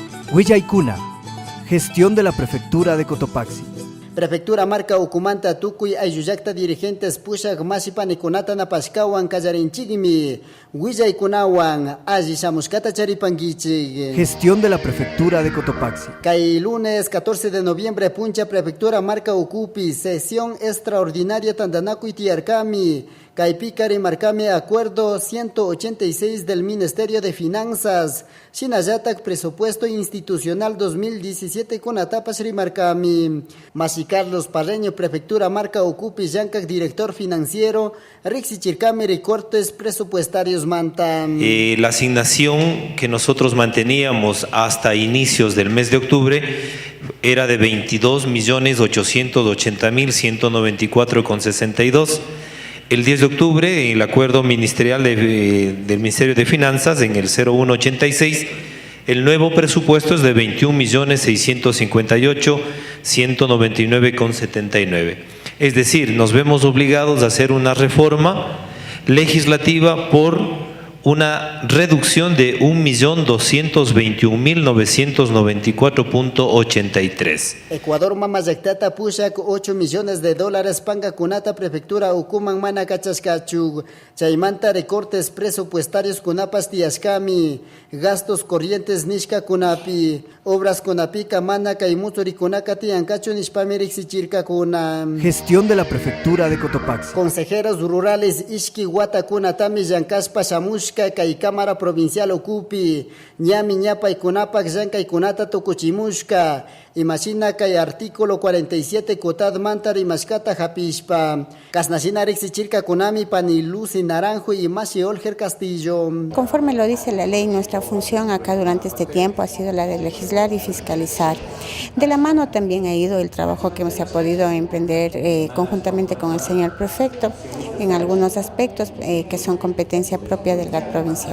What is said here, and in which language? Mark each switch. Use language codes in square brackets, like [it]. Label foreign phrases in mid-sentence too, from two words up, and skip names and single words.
[es] Huillaykuna, gestión de la Prefectura de Cotopaxi. [qu] Prefectura marca Ucumanta Tukuy aylluyakta dirigentes pushak masipanikunata napashkawan kallarinchikmi Huillaykunawan alli shamushkata charipankichik. [es] Gestión de la Prefectura de Cotopaxi. [qu] Kay [es] lunes 14 de noviembre [qu] puncha Prefectura marca Ucupi [es] sesión extraordinaria [qu] tandanakuy tiyarkami. Kaypika rimarkami [es] acuerdo 186 del Ministerio de Finanzas. Shinallatak presupuesto institucional 2017 con etapas rimarkami. [qu] Masi Carlos Parreño, Prefectura marca Ucupi Llankak, [es] director financiero. [qu] Rixichirkami [es] recortes presupuestarios [qu] mantan. [es] La asignación que nosotros manteníamos hasta inicios del mes de octubre era de 22.880.194,62. El 10 de octubre, el acuerdo ministerial del Ministerio de Finanzas, en el 0186, el nuevo presupuesto es de 21.658.199,79. Es decir, nos vemos obligados a hacer una reforma legislativa por una reducción de 1.221.994,83. [qu] Ecuador mamayactata pushak $8 millones panga kunata Prefectura Ucuman mana kachashkachug. Chaymanta [es] recortes presupuestarios [qu] kunapas tiashkami. [es] Gastos corrientes [qu] nishka kunapi. Obras kunapika mana kaimuturi kunaka tiankachu nishpami rixichirka kuna. [es] Gestión de la Prefectura de Cotopaxi. Consejeros rurales [qu] Ishki Wata kunatami Yankashpa Shamush Kay Cámara Provincial Ucupi, ñami ñapay kunapak llankay kunata tukuchimushka, imagina kay artículo 47 kutad manta rimashkata hapishpa, kasnashina rixichirka kunami pani Lucy Naranjo y Masi Olger Castillo. [es] Conforme lo dice la ley, nuestra función acá durante este tiempo ha sido la de legislar y fiscalizar. De la mano también ha ido el trabajo que se ha podido emprender conjuntamente con el señor prefecto en algunos aspectos que son competencia propia del GAT provincial.